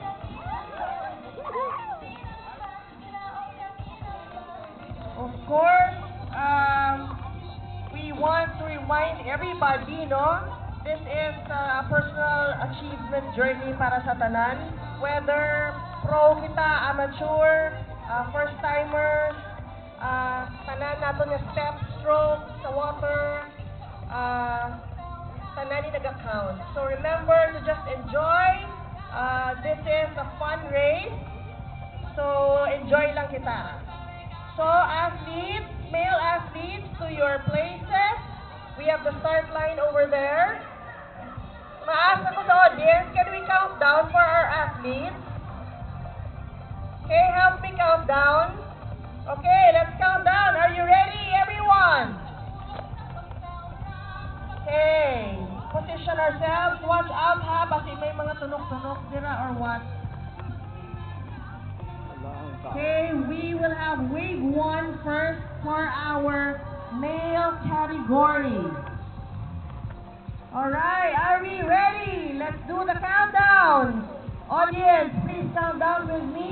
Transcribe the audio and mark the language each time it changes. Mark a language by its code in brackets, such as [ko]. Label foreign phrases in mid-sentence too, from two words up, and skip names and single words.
[en] Of course, we want to remind everybody, no? This is a personal achievement journey [hil] para sa tanan. Whether pro kita, amateur, first-timers, tanan nato nga [en] step stroke [hil] sa water, tanan ni nag-account. [en] So remember to just enjoy. This is a fun race. So enjoy [hil] lang kita. [en] So athletes, male athletes, to your places. We have the start line over there. [hil] Maasa ko sa audience, [en] can we count down for our athletes? Okay, help me count down. Okay, let's count down. Are you ready, everyone? Okay, position ourselves. Watch out [hil] ha, basi may mga tunok-tunok dira or what. [en] Okay, we will have wave 1 first for our male category. Alright, are we ready? Let's do the countdown. Audience, please count down with me.